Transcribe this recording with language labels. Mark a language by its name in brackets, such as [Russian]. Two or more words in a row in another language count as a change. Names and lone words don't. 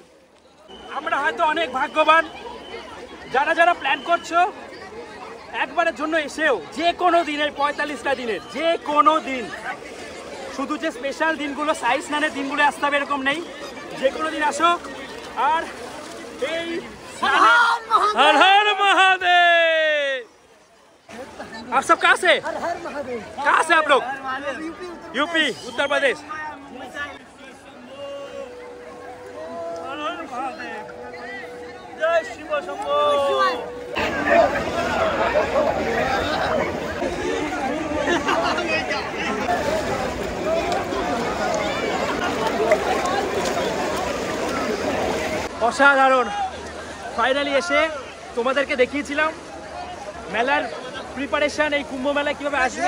[Bangla] আমরা হয়তো অনেক ভাগ্যবান, যারা যারা প্ল্যান করছো একবারের জন্য এসেও যে কোনো দিনের 45টা দিনের যে কোনো দিন, শুধু যে স্পেশাল দিনগুলো সাই স্নানের দিনগুলো আসতে হবে এরকম নেই, যে কোনো দিন আসো। আর এই [Hindi] हर हर महादेव। आप सब कहाँ से? कहाँ से आप लोग? यूपी, उत्तर प्रदेश। हर हर महादेव, जय शिव शंभो। [Bangla] অসাধারণ। ফাইনালি এসে তোমাদেরকে দেখিয়েছিলাম মেলার প্রিপারেশন, এই কুম্ভ মেলায় কীভাবে আসবে।